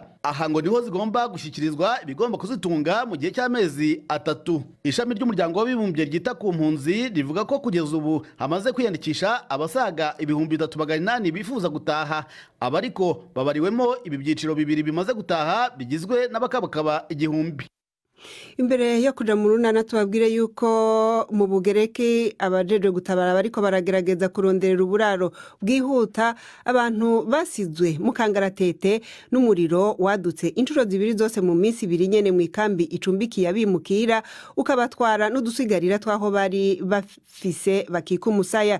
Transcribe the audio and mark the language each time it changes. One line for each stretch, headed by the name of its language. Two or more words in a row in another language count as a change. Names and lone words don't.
Kinyarwanda: Aha ngo niho zigomba gushyikirizwa ibigomba kuzitunga mu gihe cy'amezi 3. Ishami ry'umuryango w'abibumbye ryita ku mpunzi rivuga ko kugeza ubu hamaze kwiyandikisha abasaga 3,800 bifuza gutaha. Abariko babariwemo ibi byiciro bibiri bimaze gutaha bigizwe n'abakabakaba 1,000.
Rundi: Imbere yo kuja mu runana tubabwire yuko mu Bugereki abajeje gutabara bariko baragerageza kuronderera uburaro bwihuta abantu basizwe mu kangaratete n'umuriro wadutse inshuro zibiri zose mu minsi 2 nyene mu ikambi icumbikiye abimukira ukabatwara n'udusigarira twaho bari bafise bakika umusaya.